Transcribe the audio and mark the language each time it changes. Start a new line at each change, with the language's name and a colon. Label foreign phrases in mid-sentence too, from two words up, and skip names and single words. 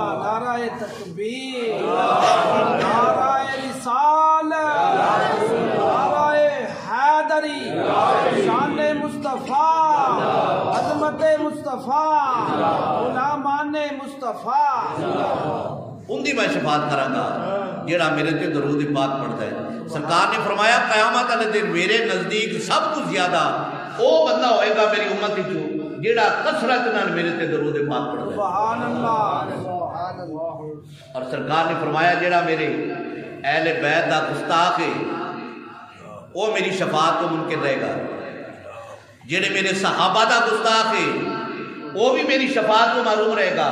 Punjabi: نعرہ تکبیر، نعرہ رسالت، نعرہ حیدری، شان مصطفیٰ، عظمت مصطفیٰ، غلامان مصطفیٰ، ان دی میں شفاعت کراں گا جیڑا میرے تے درود پاک پڑھتا ہے۔ سرکار نے فرمایا قیامت والے دن میرے نزدیک سب تو زیادہ وہ بندہ ہوئے گا میری امت وچوں جیڑا کثرت نال میرے تے درود پاک پڑھدا ہے.
Arabic: سبحان اللہ.
Urdu: اور سرکار نے فرمایا جیڑا میرے اہل بیت دا گستاخ ہے وہ میری شفاعت کو منکر رہے گا. جیڑے میرے صحابہ دا گستاخ ہے وہ بھی میری شفاعت کو معروم رہے گا.